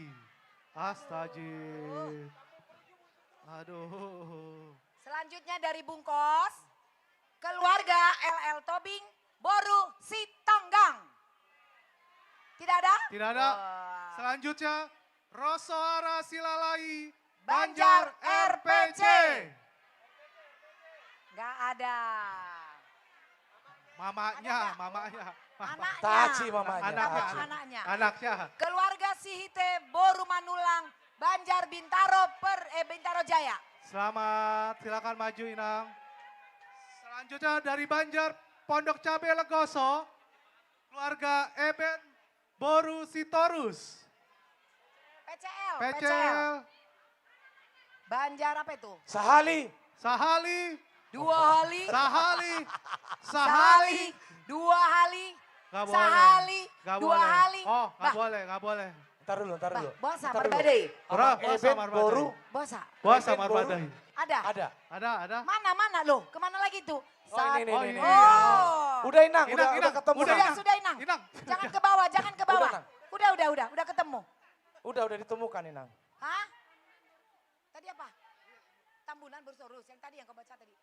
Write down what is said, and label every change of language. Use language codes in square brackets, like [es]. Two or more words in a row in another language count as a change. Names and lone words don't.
[id] Astagfirullah. Aduh. Selanjutnya dari Bungkos, keluarga LL Tobing, Boru Sitanggang. Tidak ada? Tidak ada. Selanjutnya Rosoara Silalai, Banjar RPC. Nggak ada. Mamanya. Anaknya. Taci mamanya. Anaknya. Anaknya. Keluarga Sihite, Boru Manulang, Banjar Bintaro Jaya. Selamat, silakan maju Inang. Selanjutnya dari Banjar Pondok Cabe Legoso, keluarga Eben Boru Sitorus. PCL. Banjar apa itu? [bbc] Sahali. Dua hali. Sahali. Dua hali. [id] Gak boleh. [bbc] Sahali. [id] Gak [bbc] Dua [id] boleh. [bbc] hali. [id] Oh, Bah. gak boleh. Ntar dulu. [bbc] Bosa [id] Ntar dulu. [bbc] Marbadai. Bosa Boru. Bosa. Bosa Marbadai. [id] Ada. Ada. Mana loh? Kemana lagi tuh? Ini. Oh. Udah Inang, udah ketemu. Sudah Inang. Jangan ke bawah. Udah ketemu. Udah ditemukan Inang. Hah? Tadi apa? Tambunan Borsorus, yang tadi yang kau baca tadi.